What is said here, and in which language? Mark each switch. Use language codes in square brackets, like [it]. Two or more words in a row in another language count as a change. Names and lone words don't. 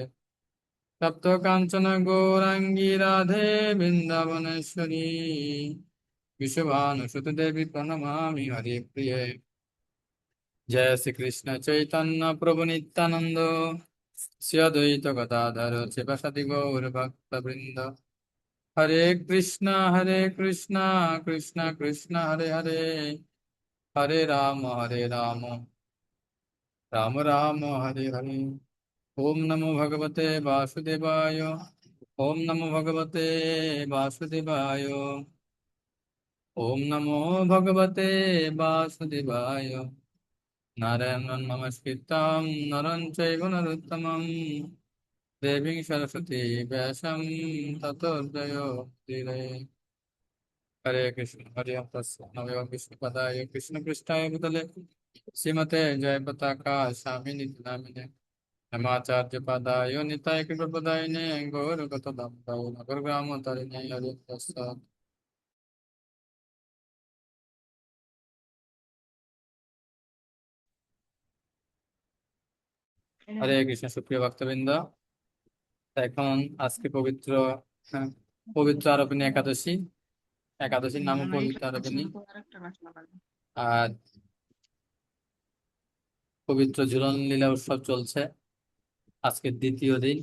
[sa] तप्त कांचन गौरांगी राधे वृंदावनेश्वरी विश्वभानुसुत देवी प्रणमामि हरि प्रिये। जय श्री कृष्ण चैतन्य प्रभु नित्यानंद श्री अद्वैत गदाधर शिवसति गौर भक्त वृंद। हरे कृष्ण कृष्ण कृष्ण हरे हरे हरे राम राम राम हरे हरे। ओम नमो भगवते वासुदेवाय। ओम नमो भगवते वासुदेवाय। ओम नमो भगवते वासुदेवाय। नारायणं नमस्कृतं नरं चैव नरोत्तमं देवीं सरस्वती व्यासं ततो जयोतिरे। हरे कृष्ण हरे कृष्ण नमः विष्णुपदाय कृष्णपृष्ठाय भूतले श्रीमते जय पताका स्वामिनि नामिने नमाचार्य पदाय निताय कृपपदायिने गौरगतदाय नगरग्राम तरिणे हरे प्रसाद। [bn] হরে কৃষ্ণ সুপ্রিয় ভক্তবৃন্দ, এখন আজকে পবিত্র হ্যাঁ, পবিত্র আরোপিণী একাদশী। একাদশীর নামও পবিত্র আরোপিণী। আর পবিত্র ঝুলন লীলা উৎসব চলছে, আজকে দ্বিতীয় দিন।